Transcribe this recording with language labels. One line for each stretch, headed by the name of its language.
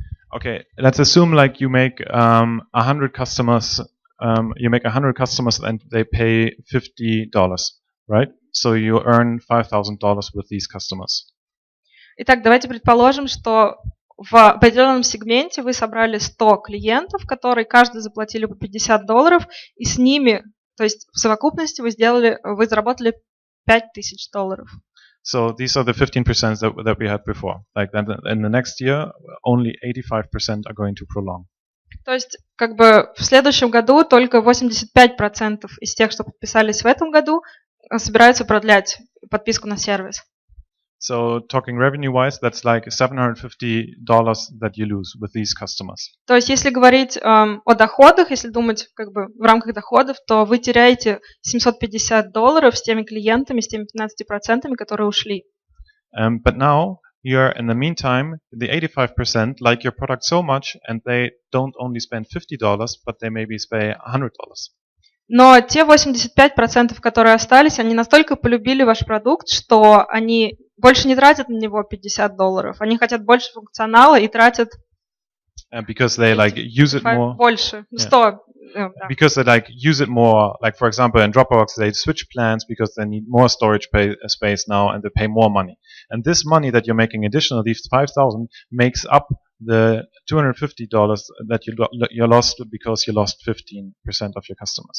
English: Okay, let's assume like you make 100 customers, and they pay $50, right? So you earn $5,000 with these customers.
Russian: Итак, давайте предположим, что в определенном сегменте вы собрали 100 клиентов, которые каждый заплатили по $50, и с ними То есть в совокупности вы заработали $5000.
English: So these are the 15% that we had before. Like that in the next year, only 85% are going to prolong.
Russian: То есть как бы в следующем году только 85% из тех, что подписались в этом году, собираются продлять подписку на сервис.
English: So talking revenue-wise, that's like $750 that you lose with these customers.
Russian: То есть если говорить о доходах, если думать как бы в рамках доходов, то вы теряете $750 с теми клиентами, с теми 15%, которые ушли.
English: But now you're in the meantime, the 85% like your product so much, and they don't only spend $50, but they maybe spend $100.
Russian: Но те 85%, которые остались, они настолько полюбили ваш продукт, что они больше не тратят на него $50. Они хотят больше функционала и тратят
English: because they like use it more.
Russian: Больше, 100.
English: Because they like use it more. Like for example, in Dropbox, they switch plans because they need more storage space now, and they pay more money. And this money that you're making additional, these 5,000, makes up the $250 that you lost because you lost 15% of your customers.